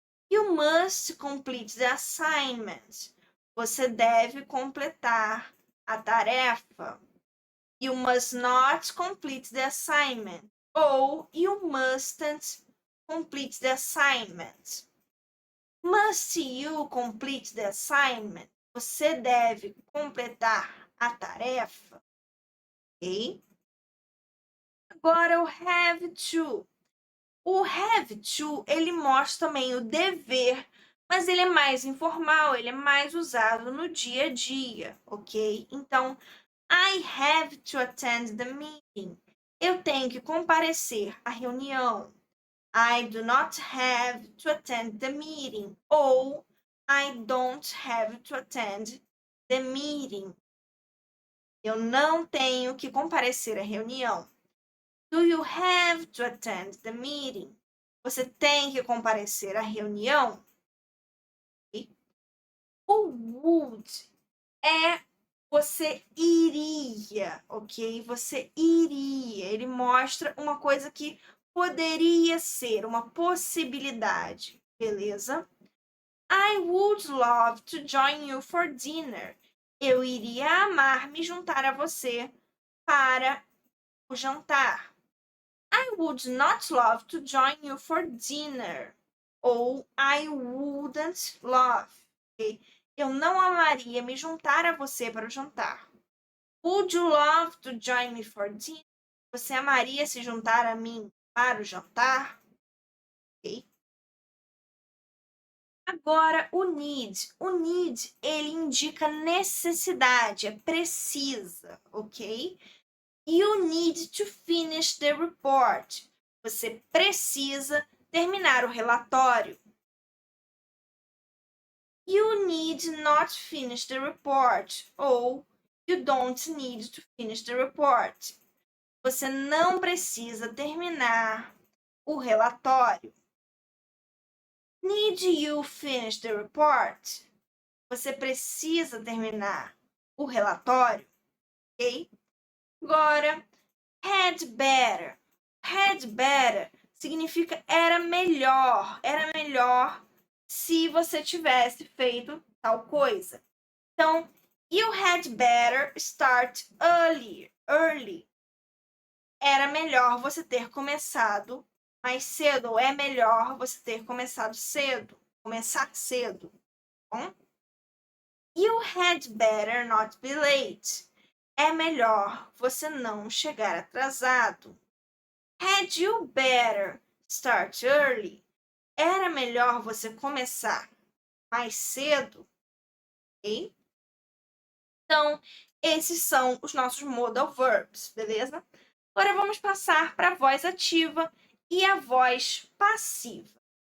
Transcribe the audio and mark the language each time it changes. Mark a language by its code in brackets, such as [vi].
[en] You must complete the assignment. [pt] Você deve completar a tarefa. [en] You must not complete the assignment. Ou you mustn't complete the assignment. Must you complete the assignment? [pt] Você deve completar a tarefa. Ok? Agora o have to. O have to, ele mostra também o dever, mas ele é mais informal, ele é mais usado no dia a dia, ok? [en] Então, I have to attend the meeting. [pt] Eu tenho que comparecer à reunião. [en] I do not have to attend the meeting. Ou I don't have to attend the meeting. [pt] Eu não tenho que comparecer à reunião. [en] Do you have to attend the meeting? [pt] Você tem que comparecer à reunião? O would é você iria, ok? Você iria. Ele mostra uma coisa que poderia ser, uma possibilidade, beleza? [en] I would love to join you for dinner. [pt] Eu iria amar me juntar a você para o jantar. [en] I would not love to join you for dinner. Ou I wouldn't love. Okay? [pt] Eu não amaria me juntar a você para o jantar. [en] Would you love to join me for dinner? [pt] Você amaria se juntar a mim para o jantar? Okay? Agora, o need. O need, ele indica necessidade, é precisa, ok? [en] You need to finish the report. [pt] Você precisa terminar o relatório. [en] You need not finish the report. Ou you don't need to finish the report. [pt] Você não precisa terminar o relatório. [en] Need you finish the report? [pt] Você precisa terminar o relatório, ok? Agora, had better. Had better significa era melhor se você tivesse feito tal coisa. [en] Então, you had better start early. [pt] Era melhor você ter começado mais cedo, ou é melhor você ter começado cedo, começar cedo, bom? [en] You had better not be late. [pt] É melhor você não chegar atrasado. [en] Had you better start early? [pt] Era melhor você começar mais cedo, ok? Então, esses são os nossos modal verbs, beleza? Agora vamos passar para a voz ativa e a voz passiva.